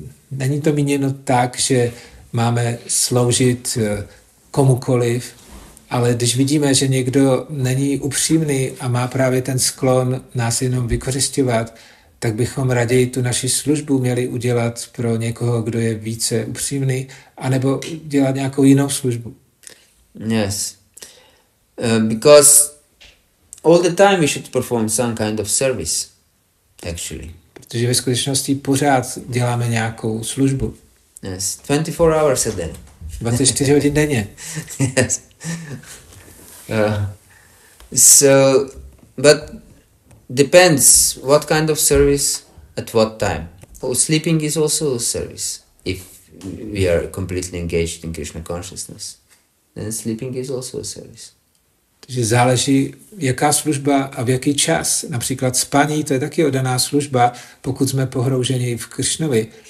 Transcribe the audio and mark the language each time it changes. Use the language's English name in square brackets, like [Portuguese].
[Czech] Není to míněno tak, že máme sloužit komukoliv, ale když vidíme, že někdo není upřímný a má právě ten sklon nás jenom vykořisťovat, tak bychom raději tu naši službu měli udělat pro někoho, kdo je více upřímný, anebo dělat nějakou jinou službu. [English] Yes. Because all the time we should perform some kind of service, actually. [Czech] Protože ve skutečnosti pořád děláme nějakou službu. [English] Yes, 24 hours a day. [Czech] 24 hodin denně. [English] Yes. So, but depends what kind of service at what time. Sleeping is also a service. If we are completely engaged in Krishna consciousness, then sleeping is also a service. [Czech] Takže záleží, jaká služba a v jaký čas. Například spaní, to je taky oddaná služba, pokud jsme pohrouženi v Krišnovi.